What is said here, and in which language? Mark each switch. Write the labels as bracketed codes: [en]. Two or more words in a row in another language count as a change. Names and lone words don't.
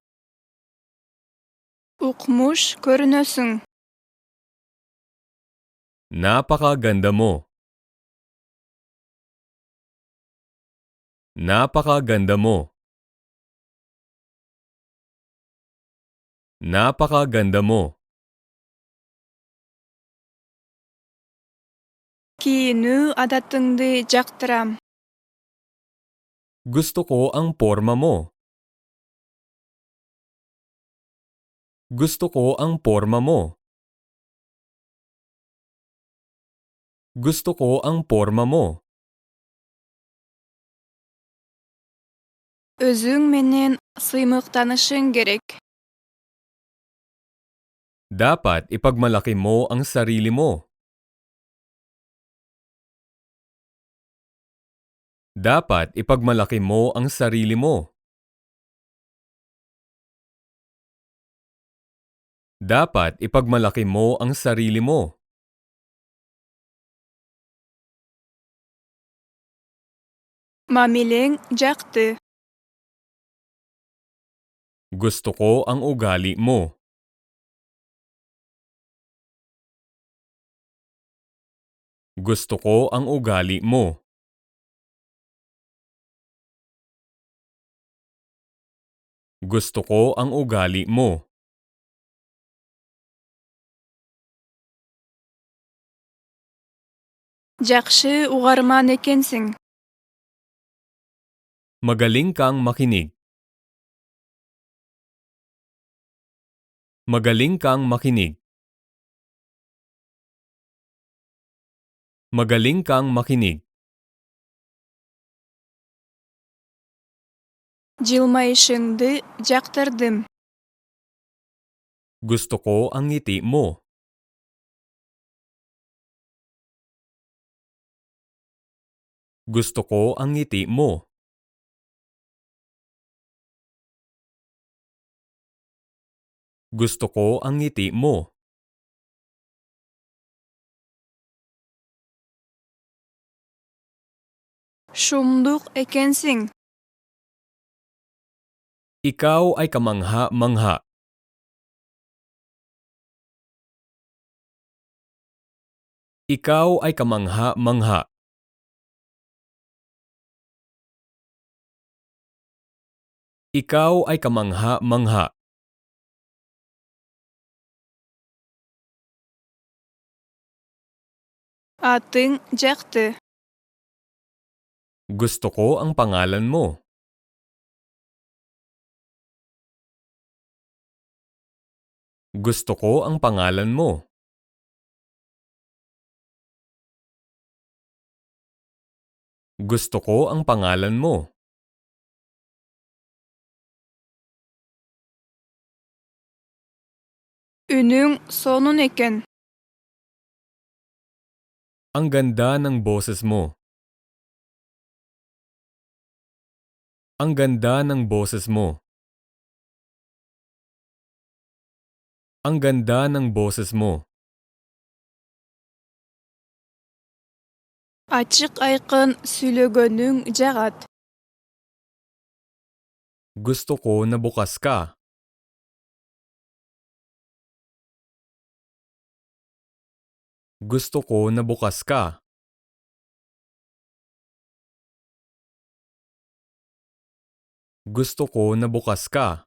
[ky] Укмуш көрүнөсүң. [tl] Napakaganda mo. Napakaganda mo. Napakaganda mo. [ky] Кийинүү адатыңды жактырам. [tl] Gusto ko ang porma mo. Gusto ko ang porma mo. Gusto ko ang porma mo. [ky] Өзүң менен сыймыктанышың керек. [tl] Dapat ipagmalaki mo ang sarili mo. Dapat ipagmalaki mo ang sarili mo. Dapat ipagmalaki mo ang sarili mo. [ky] Мамилең жакты. [tl] Gusto ko ang ugali mo. Gusto ko ang ugali mo. Gusto ko ang ugali mo. [ky] Жакшы угарман экенсиң. [tl] Magaling kang makinig. Magaling kang makinig. Magaling kang makinig. [ky] Жылмайышыңды жактырдым. [tl] Gusto ko ang ngiti mo. Gusto ko ang ngiti mo. Gusto ko ang ngiti mo. [ky] Шумдук экенсиң. [tl] Ikaw ay kamangha-mangha. Ikaw ay kamangha-mangha. Ikaw ay kamangha-mangha. [ky] Атың жакты. [tl] Gusto ko ang pangalan mo. Gusto ko ang pangalan mo. Gusto ko ang pangalan mo. [ky] Үнүң сонун экен. [tl] Ang ganda ng boses mo. Ang ganda ng boses mo. Ang ganda ng boses mo. [ky] Ачык айкын сүйлөгөнүң жагат. [tl] Gusto ko na bukas ka. Gusto ko na bukas ka. Gusto ko na bukas ka.